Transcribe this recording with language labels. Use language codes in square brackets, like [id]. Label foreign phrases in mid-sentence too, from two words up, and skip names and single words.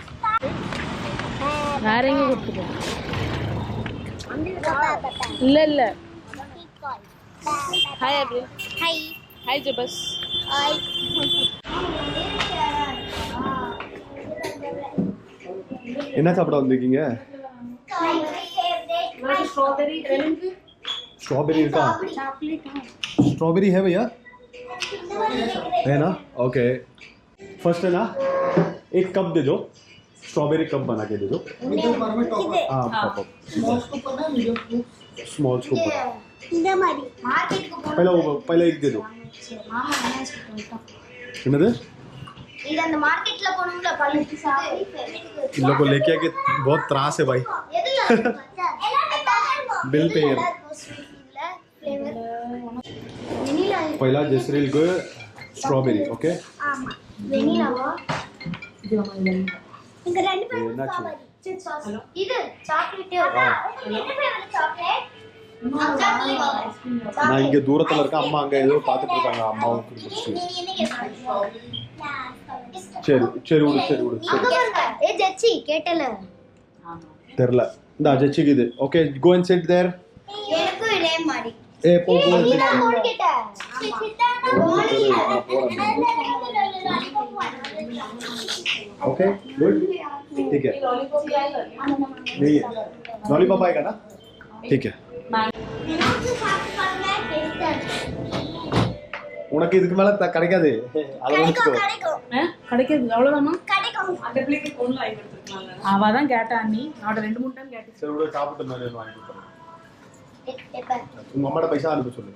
[ta] வேற எங்க கொடுத்துருக்க இல்ல ஹாய் அபி ஹாய் ஹாய் ஜபஸ் ஹாய் என்ன சாப்பிட வந்திருக்கீங்க [hi] स्ट्रॉबेरी का स्ट्रॉबेरी है भैया है ना [en] okay first [hi] है ना एक कप दे दो [en] strawberry cup [hi] बना के दे दो हाँ [en] cup small scoop [hi] पहले एक दे दो என்னது [ta] इधर அந்த மார்க்கெட்ல போணும்ல பழுத்து சாப்பிடு [hi] इन लोगों को लेके आके बहुत त्रास है भाई बिल पे पहला जसरील को स्ट्रॉबेरी ओके [ta] ஆமா வெனிலாவா இங்க ரெண்டு பேரும் என்னாச்சு? ஸ்ட்ராபெரி இது சாக்லேட் என்ன ஃபேவரட் சாக்லேட் நான் இங்க தூரத்துல இருக்க அம்மா அங்க ஏதோ பாத்துட்டு இருக்காங்க அம்மாவும் சரி சரி விடு சரி விடு ஏ ஜச்சி கேட்டல தெரியல இந்த ஜச்சிக்கு இது [en] okay go and sit there [ta] எனக்கு இதே மாதிரி ஏ போ போ நான் போன் கேட்ட [en] okay good [hi] ठीक है नहीं है लॉलीपॉप आएगा ना ठीक है [ta] உனக்கு இதுக்கு மேல கிடைக்காது அத வந்துக்கோ கிடைக்காது அவ்வளவுதானா கிடைக்கும் அந்த பிள்ளைக்கு போன்ல வாங்கி கொடுத்துருக்காங்க அவ தான் கேட்டா நீ நான் ரெண்டு மூணு டைம் கேட்டேன் சரி உள்ள சாப்பிட்டு மேல வாங்கி கொடுத்துறேன் உங்க அம்மாட பைசா அனுப்ப சொல்லு